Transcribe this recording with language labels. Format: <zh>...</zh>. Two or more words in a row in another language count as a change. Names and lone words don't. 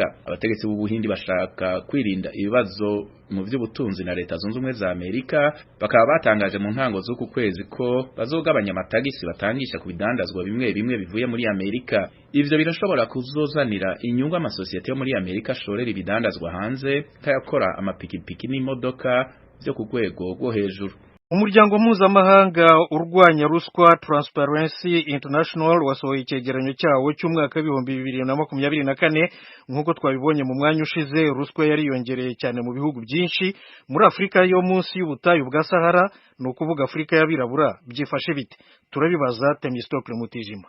<rn>Abategetsi b'Ubuhindi bashaka kwirinda ibibazo mu vy'ubutunzi na leta zunze ubumwe za Amerika, bakaba batangaje mu ntango z'uku kwezi ko bazogabanya amatagisi batangisha ku bidandazwa bimwe bimwe bivuye muri Amerika. Ivyo birashobora kuzozanira inyungu amasosiyete yo muri Amerika ashorera ibidandazwa hanze kayakora amapikipiki n'imodoka vyo ku rwego rwo hejuru.</rn> <rw>Umuryango mpuzamahanga urwanya ruswa Transparency International wasohoye icyegeranyo cyawo cy'umwaka w'ibihumbi 2024 nk'uko twabibonye mu mwanya ushize. Ruswa yariyongereye cyane mu bihugu byinshi muri Afurika yo munsi y'ubutayu bwa Sahara, ni ukuvuga Afurika y'abirabura. Byifashe bite? Turabibaza Temistocle Mutijima.</rw>